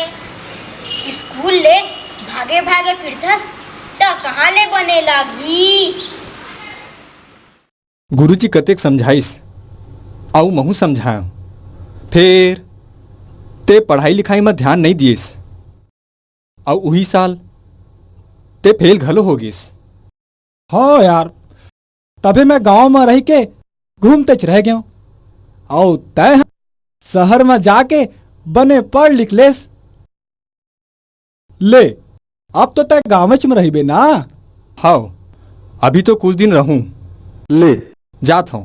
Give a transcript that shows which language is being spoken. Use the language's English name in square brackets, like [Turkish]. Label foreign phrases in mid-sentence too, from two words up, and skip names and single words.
[Chhattisgarhi] स्कूल ले भागे भागे फिरथस त कहाँ ले बने लागी। गुरुजी कतेक समझाइस आउ महू समझाया, फिर ते पढ़ाई लिखाई में ध्यान नहीं दिएस और वही साल ते फेल घलो हो गिस। हाँ यार, तभी मैं गांव में रह के घूमते रह गया और तय शहर में जाके बने पढ़ लिख लेस। ले अब तो तय गाँव में रही ना। हाँ, अभी तो कुछ दिन रहूं। ले जात हूँ।